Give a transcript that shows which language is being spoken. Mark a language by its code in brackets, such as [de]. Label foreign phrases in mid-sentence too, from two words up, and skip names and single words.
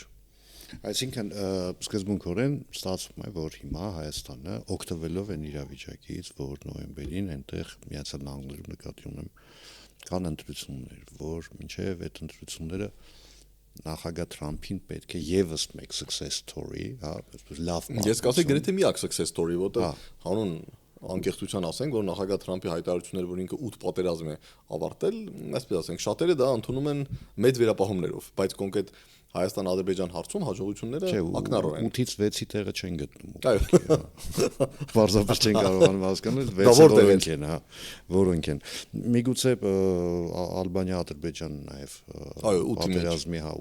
[hy] Այսինքն սկզբունքորեն ստացվում է, որ հիմա Հայաստանը օգտվելով են իրավիճակից, որ նոյեմբերին այնտեղ Միացյալ Նահանգներում նկատի ունեմ կան ընտրություններ, որ մինչև այդ ընտրությունները նախագահ Թրամփին պետք է եւս մեկ [en] success story, [hy] հա, այսպես լավ։ Ես կասեի գրեթե միակ [en] success story, [hy] որտեղ հանուն անկեղծության ասենք, որ նախագահ Թրամփի հայտարարությունները, որ ինքը 8 պատերազմ է ավարտել, այսպես ասենք, շատերը դա ընդունում են մեծ վերապահումներով, բայց կոնկրետ Հայաստան-Ադրբեջան հարցում հաջողությունները ակնառու են։ 8-ից 6-ի տեղը չեն գտնում։ Այո։ Պարզապես չեն կարողանում հասկանալ 6-ը որոնք են, հա, որոնք են։ Միգուցե Ալբանիա-Ադրբեջան նաև պատերազմի, հա,